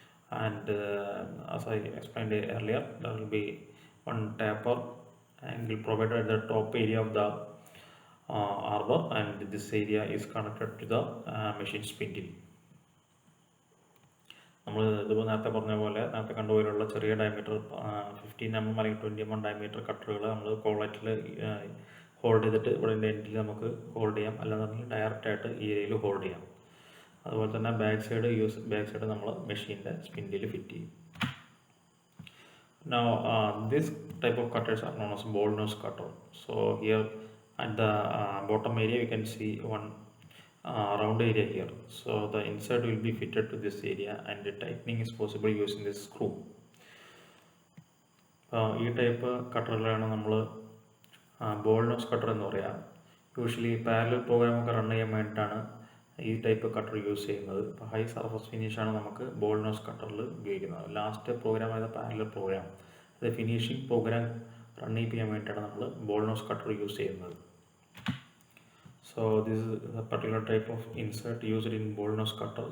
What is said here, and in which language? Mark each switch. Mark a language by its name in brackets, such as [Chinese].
[English] And as I explained earlier, there will be one taper angle provided at the top area of the arbor, and this area is connected to the machine spindle. [Malayalam] നമ്മൾ ഇതിപ്പോൾ നേരത്തെ പറഞ്ഞ പോലെ നേരത്തെ കണ്ടുപോലുള്ള ചെറിയ diameter 15 mm അല്ലെങ്കിൽ 20 mm diameter കട്ടറുകൾ നമ്മൾ കോളറ്റിൽ hold ചെയ്തിട്ട് ഇവിടെ എൻഡിൽ നമുക്ക് ഹോൾഡ് ചെയ്യാം, അല്ലാന്നുണ്ടെങ്കിൽ ഡയറക്റ്റായിട്ട് ഈ ഏരിയയിൽ ഹോൾഡ് ചെയ്യാം. അതുപോലെ തന്നെ ബാക്ക് സൈഡ് നമ്മൾ മെഷീൻ്റെ സ്പിൻഡിൽ ഫിറ്റ് ചെയ്യും. [English] Now this type of cutters are known as ball nose cutter. So here at the bottom area you can see one round area here. So the insert will be fitted to this area, and the tightening is possible using this screw. [Malayalam] ഈ type കട്ടറിലാണ് നമ്മൾ ball nose cutter എന്ന് പറയുക. Usually parallel പ്രോഗ്രാമൊക്കെ run ചെയ്യാൻ വേണ്ടിയിട്ടാണ് ഈ type cutter use ചെയ്യുന്നത്. ഇപ്പോൾ ഹൈ സർഫസ് ഫിനിഷാണ് നമുക്ക് ബോൾ നോസ് കട്ടറിൽ ഉപയോഗിക്കുന്നത്. ലാസ്റ്റ് പ്രോഗ്രാം ആയത് പാരലൽ പ്രോഗ്രാം, അത് ഫിനിഷിംഗ് പ്രോഗ്രാം റൺ ചെയ്യാൻ വേണ്ടിയിട്ടാണ് നമ്മൾ ബോൾ നോസ് കട്ടർ യൂസ് ചെയ്യുന്നത്. [English] So this is a particular type of insert used in ball nose cutter.